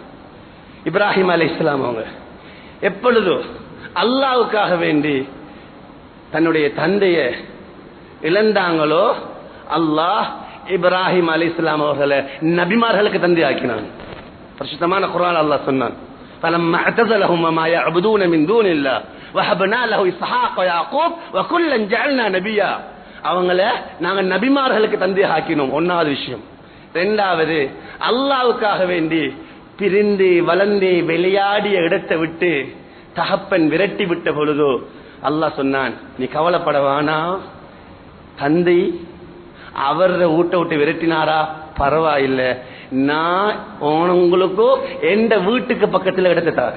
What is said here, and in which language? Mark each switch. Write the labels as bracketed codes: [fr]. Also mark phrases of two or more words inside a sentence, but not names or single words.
[ta] இப்ராஹிம் அலைஹிஸ்ஸலாம் அவங்க எப்பொழுதோ அல்லாஹ்வுக்காக வேண்டி தன்னுடைய தந்தையை இழந்தாங்களோ, அல்லாஹ் இப்ராஹிம் அலைஹிஸ்ஸலாம் அவர்களை நபிமார்களுக்கு தந்தை ஆக்கினான். பரிசுத்தமான குர்ஆன் அல்லாஹ் சொன்னான், [ar] فَلَمَّا اعْتَزَلَهُمْ وَمَا يَعْبُدُونَ مِن دُونِ اللَّهِ وَهَبْنَا لَهُ إِسْحَاقَ وَيَعْقُوبَ وَكُلًّا جَعَلْنَا نَبِيًّا. [ta] அவங்கள நாங்க நபிமார்களுக்கு தந்தை ஆக்கினோம். ஒன்னாவது விஷயம். இரண்டாவது, அல்லாஹ்வுக்காக வேண்டி பிரிந்து வளர்ந்து விளையாடிய இடத்தை விட்டு தகப்பன் விரட்டி விட்ட பொழுதோ அல்லாஹ் சொன்னான், நீ கவலைப்படவானா, தந்தை அவர் வீட்டை விட்டு விரட்டினாரா பரவாயில்ல, நான் உங்களுக்கோ எந்த வீட்டுக்கு பக்கத்தில் இடத்தை தாரு.